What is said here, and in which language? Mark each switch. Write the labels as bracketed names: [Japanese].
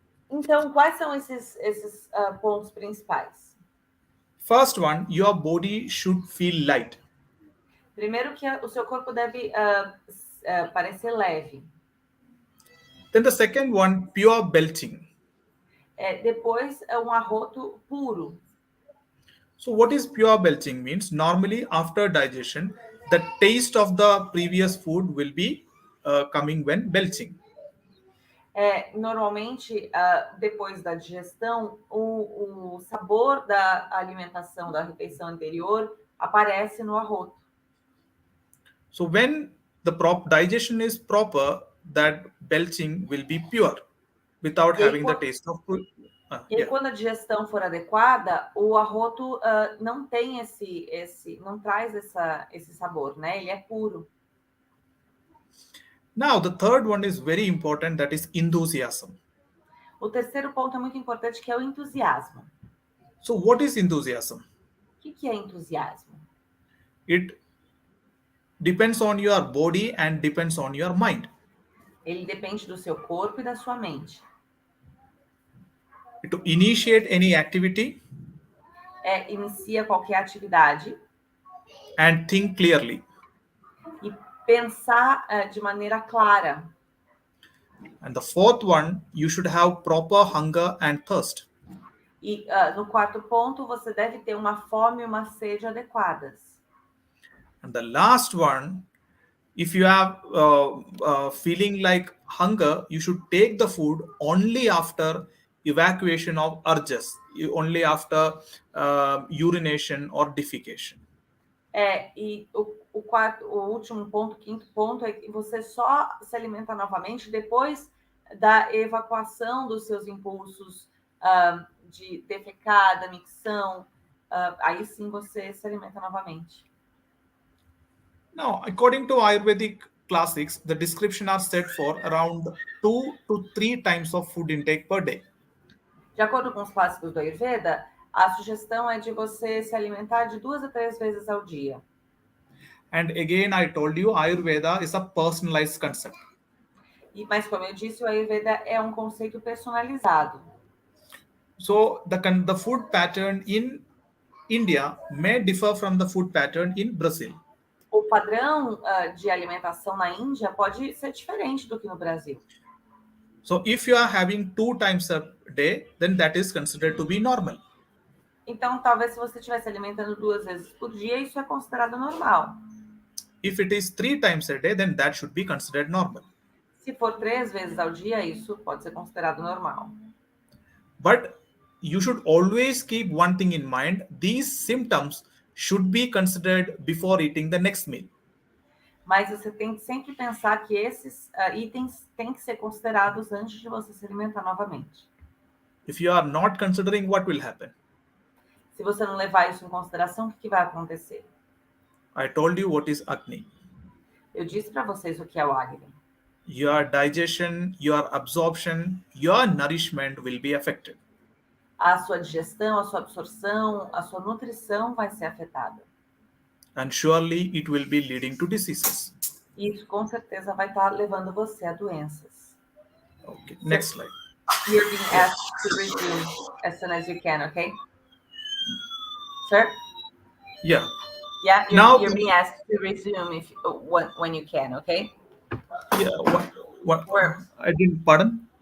[Portuguese] Então, quais são esses pontos principais? [English] First one, your body should feel light. [Portuguese] Primeiro que o seu corpo deve parecer leve. [English] Then the second one, pure belching. [Portuguese] Depois um arroto puro. [English] So what is pure belching means? Normally after digestion, the taste of the previous food will be coming when belching. [Portuguese] Normalmente, depois da digestão, o sabor da alimentação, da refeição anterior, aparece no arroto. [English] So when the digestion is proper, that belching will be pure, without having the taste of food. [Portuguese] E aí, quando a digestão for adequada, o arroto não tem não traz esse sabor, né? Ele é puro. [English] Now, the third one is very important, that is enthusiasm. [Portuguese] O terceiro ponto é muito importante, que é o entusiasmo. [English] So what is enthusiasm? [Portuguese] O que é entusiasmo? [English] It depends on your body and depends on your mind. [Portuguese] Ele depende do seu corpo e da sua mente. [English] To initiate any activity. [Portuguese] Inicia qualquer atividade. [English] And think clearly. [Portuguese] E pensar de maneira clara. [English] And the fourth one, you should have proper hunger and thirst. [Portuguese] E no quarto ponto, você deve ter uma fome e uma sede adequadas. [English] And the last one, if you have feeling like hunger, you should take the food only after evacuation of urges, only after urination or defecation. [Portuguese] E o último ponto, quinto ponto, é que você só se alimenta novamente depois da evacuação dos seus impulsos de defecar, da micção. Aí sim você se alimenta novamente. [English] Now, according to Ayurvedic classics, the description are set for around 2 to 3 times of food intake per day. [Portuguese] De acordo com os clássicos do Ayurveda, a sugestão é de você se alimentar de 2 a 3 vezes ao dia. [English] And again, I told you, Ayurveda is a personalized concept. [Portuguese] Mas como eu disse, o Ayurveda é um conceito personalizado. [English] So the food pattern in India may differ from the food pattern in Brazil. [Portuguese] O padrão de alimentação na Índia pode ser diferente do que no Brasil. [English] So if you are having 2 times a day, then that is considered to be normal. [Portuguese] Então, talvez se você estiver se alimentando 2 vezes por dia, isso é considerado normal. [English] If it is 3 times a day, then that should be considered normal. [Portuguese] Se for 3 vezes ao dia, isso pode ser considerado normal. [English] But you should always keep one thing in mind. These symptoms should be considered before eating the next meal. [Portuguese] Mas você tem que sempre pensar que esses itens têm que ser considerados antes de você se alimentar novamente. [English] If you are not considering, what will happen? [Portuguese] Se você não levar isso em consideração, o que vai acontecer? [English] I told you what is Agni. [Portuguese] Eu disse para vocês o que é o Agni. [English] Your digestion, your absorption, your nourishment will be affected. [Portuguese] A sua digestão, a sua absorção, a sua nutrição vai ser afetada. [English] and surely it will be leading to diseases. [Portuguese] Isso com certeza vai estar levando você a doenças. [English] Okay, next slide. You're being asked to resume as soon as you can, okay? Sir? Yeah. Yeah, Now- you're being asked to resume when you can, okay? Yeah. What? Where? I didn't. Pardon?